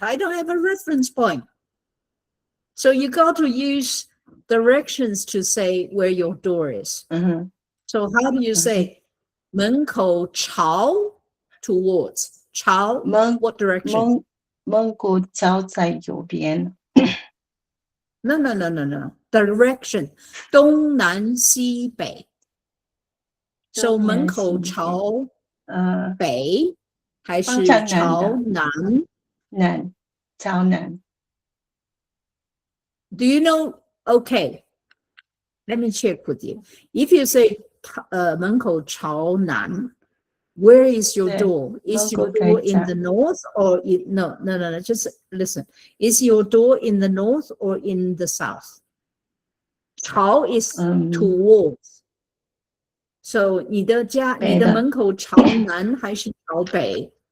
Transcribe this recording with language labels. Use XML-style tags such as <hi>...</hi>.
<en>I don't have a reference point. So you got to use directions to say where your door is. So how do you say</en> <zh>门口朝</zh> <en>towards 朝 what direction?</en> <zh>门口朝在右边。</zh> <en>No.</en> <zh>Direction 东南西北。So 门口朝北还是朝南？朝南。</zh> <en>Do you know? Okay, let me check with you. If you say</en> <zh>门口朝南,</zh> <en>where is your door? Is your door in the north or no? Just listen. Is your door in the north or in the south? 朝 is towards.</en> <zh>So 你的门口朝南还是朝北？</zh>